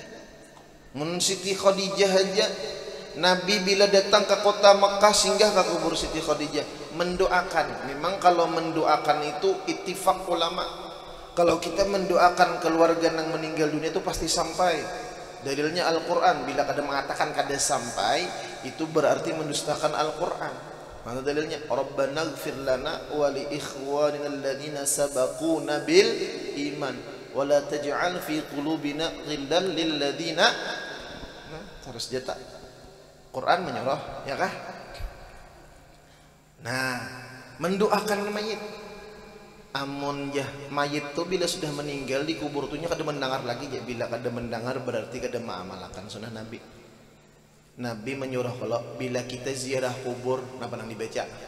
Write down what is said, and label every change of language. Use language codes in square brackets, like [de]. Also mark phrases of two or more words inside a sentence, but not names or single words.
[bjn] Mun Siti Khadijah aja Nabi bila datang ke kota Mekah singgah ke kubur Siti Khadijah mendoakan. Memang kalau mendoakan itu ittifaq ulama, kalau kita mendoakan keluarga yang meninggal dunia itu pasti sampai. Dalilnya Al-Quran, bila kada mengatakan kada sampai itu berarti mendustakan Al-Quran. Mana dalilnya? [ar] ربنا اغفر لنا ولإخواننا الذين سبقونا بالإيمان ولا تجعل في قلوبنا غلا للذين. [bjn] Nah, harus jata Quran menyuruh, ya kah? Nah, mendoakan mayit. Amun ya mayit tu bila sudah meninggal di kubur tunya kada mendengar lagi ya. Bila kada mendengar berarti kada mengamalkan sunnah Nabi. Nabi menyuruh kalau bila kita ziarah kubur apa nang dibaca?